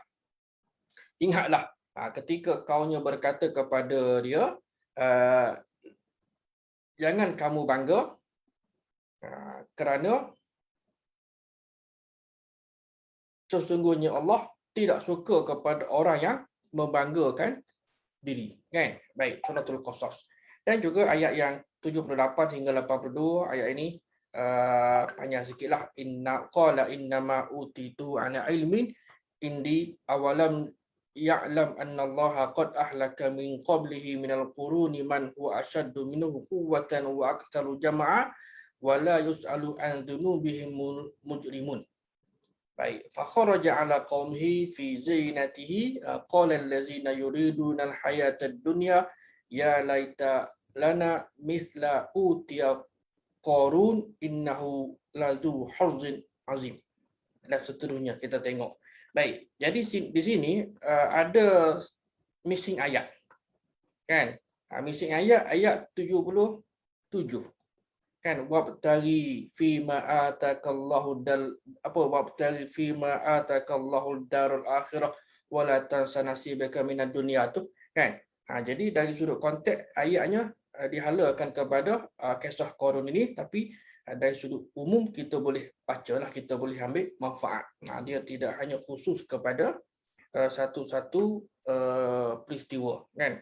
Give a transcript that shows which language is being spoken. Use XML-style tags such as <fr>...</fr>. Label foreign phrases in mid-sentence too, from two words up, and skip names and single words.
<ms>Ingatlah ketika kaumnya berkata kepada dia, jangan kamu bangga kerana sesungguhnya Allah tidak suka kepada orang yang membanggakan diri. Kan? Baik, suratul Qasas. Dan juga ayat yang 78 hingga 82, ayat ini panjang sikitlah.</ms> <ar>إن قال إنما أوتيت على علم عندي أولم يعلم أن الله قد أهلك من قبله من القرون من هو أشد منه قوة وأكثر جمعا ولا يسأل عن ذنوبهم المجرمون. Baik, فخرج على قومه في زينته قال الذين يريدون الحياة الدنيا يا ليت لنا مثل أوتي قارون إنه لذو حظ عظيم.</ar> <ms>Dan seterusnya kita tengok. Baik, jadi di sini ada missing ayat. Kan? Missing ayat 77. Kan,</ms> <ar>وابتغ فيما آتاك الله وابتغ فيما آتاك الله الدار الآخرة ولا تنس نصيبك من الدنيا</ar> <ms>tu, kan? Jadi dari sudut konteks ayatnya dihalalkan kepada kisah Qarun ini, tapi dari sudut umum kita boleh bacalah, kita boleh ambil manfaat. Dia tidak hanya khusus kepada satu-satu peristiwa, kan?</ms>